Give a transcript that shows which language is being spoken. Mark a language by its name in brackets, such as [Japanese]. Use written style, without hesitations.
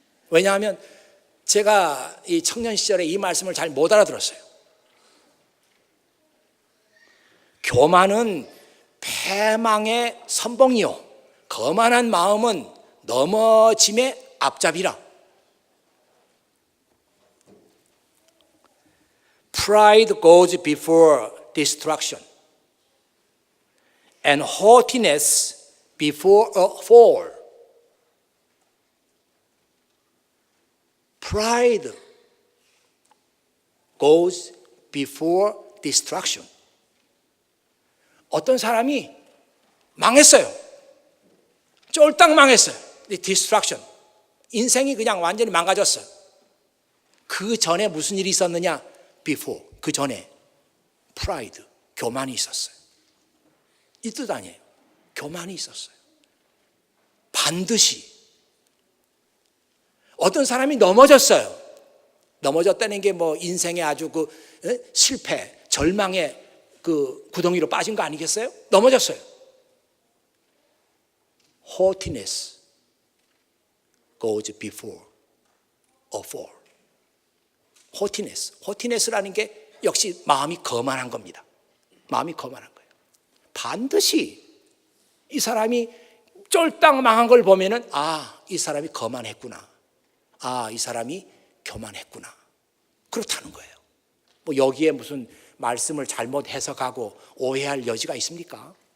[Korean] 왜냐하면 제가 이 청년 시절에 이 말씀을 잘 못 알아들었어요. 교만은 패망의 선봉이요 거만한 마음은 넘어짐의 앞잡이라. [English] Pride goes before destruction and haughtiness before a fall. Pride goes before destruction. [Korean] 어떤 사람이 망했어요. 쫄딱 망했어요. Destruction. 인생이 그냥 완전히 망가졌어요. 그 전에 무슨 일이 있었느냐? [English] Before. [Korean] 그 전에 pride, 교만이 있었어요. 이 뜻 아니에요. 교만이 있었어요. 반드시 어떤 사람이 넘어졌어요. 넘어졌다는 게 인생의 아주 실패, 절망의 구덩이로 빠진 거 아니겠어요? 넘어졌어요. [English] Haughtiness goes before a fall. [Korean] Haughtiness라는 게 역시 마음이 거만한 겁니다. 마음이 거만한 거예요. 반드시 이 사람이 쫄딱 망한 걸 보면은 이 사람이 거만했구나. 이 사람이 교만했구나. 그렇다는 거예요. 여기에 무슨 말씀을 잘못 해석하고 오해할 여지가 있습니까?